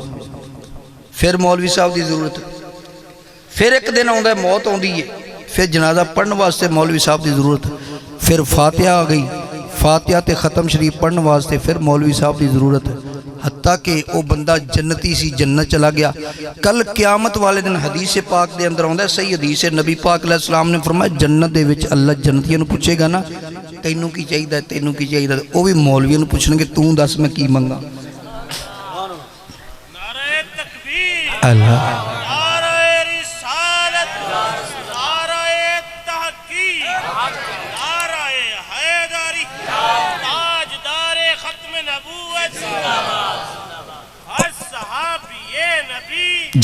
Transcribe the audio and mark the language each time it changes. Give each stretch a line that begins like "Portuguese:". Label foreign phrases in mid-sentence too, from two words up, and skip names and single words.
Punjabi: پھر مولوی صاحب دی ضرورت. پھر ایک دن آندا ہے موت آندی ہے پھر جنازہ پڑھن واسطے مولوی صاحب دی ضرورت. پھر فاتحہ آ گئی فاتحہ تے ختم شریف پڑھن واسطے پھر مولوی صاحب دی ضرورت. حتیٰ کہ وہ بندہ جنتی سی جنت چلا گیا. کل قیامت والے دن حدیث پاک دے اندر آندا ہے صحیح حدیث ہے نبی پاک علیہ السلام نے فرمایا جنت دے وچ اللہ جنتیاں نوں پوچھے گا نا تینوں کی چاہیے تینوں کی چاہیے وہ بھی مولویوں نوں پوچھن گے توں دس میں کی منگا. نعرہ تکبیر، اللہ نعرہ رسالت، نعرہ تحقیق، نعرہ حیدری، تاجدار ختم نبوت، ہر صحابی نبی